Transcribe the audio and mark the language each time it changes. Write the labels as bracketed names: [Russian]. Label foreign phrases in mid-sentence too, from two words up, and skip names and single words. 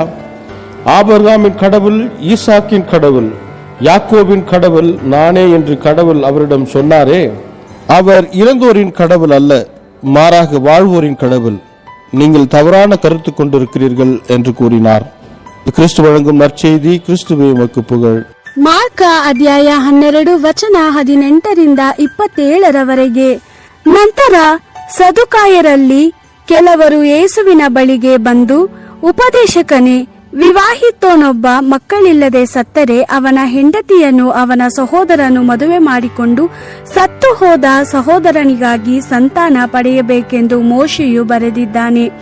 [Tamil] ஆபிரகாமின் கடவுள், ஈசாக்கின் கடவுள், யாக்கோபின் கடவுள் நானே என்று கடவுள் அவரிடம் சொன்னாரே. அவர் இறந்தோரின் கடவுள் அல்ல, மாறாக வாழ்வோரின் கடவுள். நீங்கள் தவறான கருத்து கொண்டிருக்கிறீர்கள் என்று கூறினார். கிறிஸ்து வழங்கும் நற்செய்தி. கிறிஸ்துவே உமக்கு புகழ். [Kannada] ಮಾರ್ಕ ಅಧ್ಯಾಯ 12 ವಚನ 18 27 ನಂತರ ಸದುಕಾಯರಲ್ಲಿ ಕೆಲವರು ಯೇಸುವಿನ ಬಳಿಗೆ ಬಂದು, ಉಪದೇಶಕನೇ, ವಿವಾಹಿತನೊಬ್ಬ ಮಕ್ಕಳಿಲ್ಲದೆ ಸತ್ತರೆ ಅವನ ಹೆಂಡತಿಯನ್ನು ಅವನ ಸಹೋದರನು ಮದುವೆ ಮಾಡಿಕೊಂಡು ಸತ್ತು ಹೋದ ಸಹೋದರನಿಗಾಗಿ ಸಂತಾನ ಪಡೆಯಬೇಕೆಂದು ಮೋಶೆಯು ಬರೆದಿದ್ದಾನೆ.